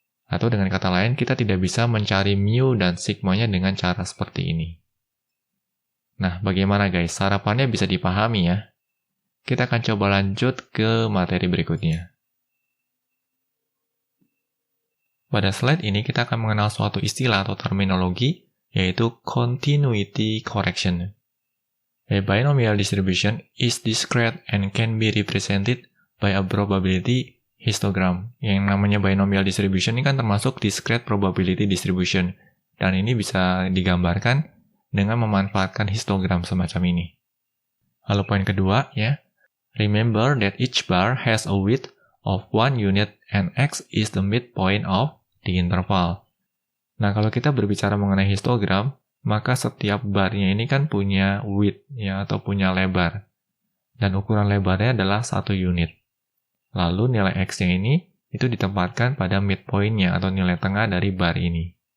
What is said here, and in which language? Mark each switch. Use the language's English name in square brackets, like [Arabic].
[Indonesian] Atau dengan kata lain, kita tidak bisa mencari mu dan sigma-nya dengan cara seperti ini. Nah, bagaimana guys? Harapannya bisa dipahami ya. Kita akan coba lanjut ke materi berikutnya. Pada slide ini kita akan mengenal suatu istilah atau terminologi, yaitu continuity correction. [English] A binomial distribution is discrete and can be represented by a probability histogram. [Indonesian] Yang namanya binomial distribution ini kan termasuk discrete probability distribution. Dan ini bisa digambarkan dengan memanfaatkan histogram semacam ini. Lalu poin kedua ya, [English] remember that each bar has a width of 1 unit and X is the midpoint of the interval. [Indonesian] Nah, kalau kita berbicara mengenai histogram, maka setiap barnya ini kan punya width ya, atau punya lebar. Dan ukuran lebarnya adalah 1 unit. Lalu nilai X-nya ini itu ditempatkan pada midpoint-nya atau nilai tengah dari bar ini.